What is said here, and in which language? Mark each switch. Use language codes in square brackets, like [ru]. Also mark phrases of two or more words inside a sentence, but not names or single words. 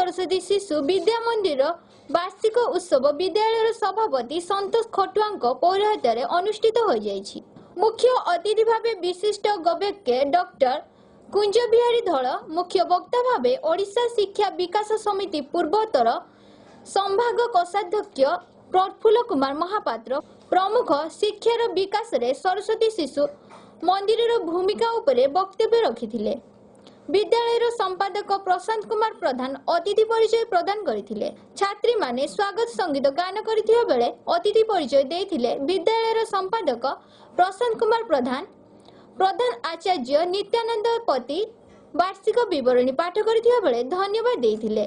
[or] ସରସ୍ୱତୀ ଶିଶୁ ବିଦ୍ୟା ମନ୍ଦିର ବାର୍ଷିକ ଉତ୍ସବ ବିଦ୍ୟାଳୟ ସଭାପତି ସନ୍ତୋଷ ଖଟୁଆ ପୌରୋହିତ୍ୟ ଅନୁଷ୍ଠିତ ହୋଇ ଯାଇଛି। ମୁଖ୍ୟ ଅତିଥି ଭାବେ ବିଶିଷ୍ଟ ଗବେଷକ ଡକ୍ଟର କୁଞ୍ଜ ବିହାରୀ ଧଳ, ମୁଖ୍ୟ ବକ୍ତା ଭାବେ ଓଡ଼ିଶା ଶିକ୍ଷା ବିକାଶ ସମିତି ପୂର୍ବୋତ୍ତର ସମ୍ଭାଗ କୋଷାଧ୍ୟକ୍ଷ ପ୍ରଫୁଲ୍ଲ କୁମାର ମହାପାତ୍ର ପ୍ରମୁଖ ଶିକ୍ଷାର ବିକାଶ ରେ ସରସ୍ୱତୀ ଶିଶୁ ମନ୍ଦିର ଭୂମିକା ଉପରେ ବକ୍ତବ୍ୟ ରଖିଥିଲେ। ବିଦ୍ୟାଳୟ ସମ୍ପାଦକ ପ୍ରଶାନ୍ତ କୁମାର ପ୍ରଧାନ ଅତିଥି ପରିଚୟ ପ୍ରଦାନ କରିଥିଲେ। ଛାତ୍ରୀ ମାନେ ସ୍ୱାଗତ ସଙ୍ଗୀତ ଗାନ କରିଥିବା ବେଳେ ଅତିଥି ପରିଚୟ ଦେଇଥିଲେ। ବିଦ୍ୟାଳୟ ସମ୍ପାଦକ ପ୍ରଶାନ୍ତ କୁମାର ପ୍ରଧାନ, ପ୍ରଧାନ ଆଚାର୍ଯ୍ୟ ନିତ୍ୟାନନ୍ଦ ପତି ବାର୍ଷିକ ବିବରଣୀ ପାଠ କରିଥିବା ବେଳେ ଧନ୍ୟବାଦ ଦେଇଥିଲେ।